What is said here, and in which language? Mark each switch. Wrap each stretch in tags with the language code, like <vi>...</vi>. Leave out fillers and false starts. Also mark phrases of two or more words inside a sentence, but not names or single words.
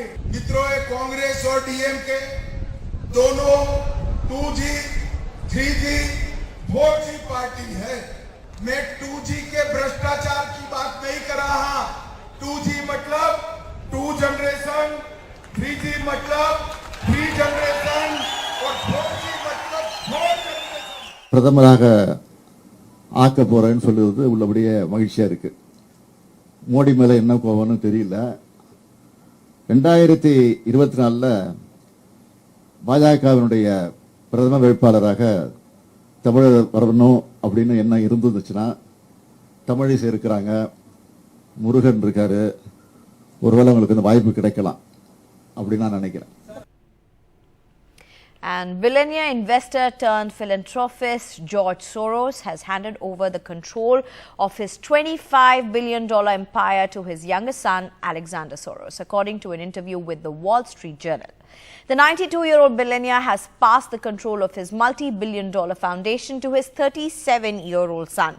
<hi>मित्रों, कांग्रेस और डीएमके दोनों 2G, 3G, 4G पार्टी है। मैं 2G के भ्रष्टाचार की बात नहीं कर रहा। 2G मतलब 2 जनरेशन, 3G मतलब 3 जनरेशन और 4G मतलब 4 जनरेशन।</hi> <ta>பிரதமராக ஆக்க போறேன்னு சொல்லுறது உள்ளபடியே மகிழ்ச்சியா இருக்கு. மோடி மேல என்ன கோவம்னு தெரியல. 2024ல பாஜகவினுடைய பிரதம வேட்பாளராக தமிழர் வரணும் அப்படின்னு என்ன இருந்துச்சுன்னா, தமிழிசை இருக்கிறாங்க, முருகன் இருக்காரு, ஒருவேளை உங்களுக்கு இந்த வாய்ப்பு கிடைக்கலாம் அப்படின்னு நான் நினைக்கிறேன்.</ta> <en>And billionaire investor turned philanthropist George Soros has handed over the control of his $25 billion empire to his youngest son, Alexander Soros, according to an interview with the Wall Street Journal. The 92-year-old billionaire has passed the control of his multi-billion-dollar foundation to his 37-year-old son.</en>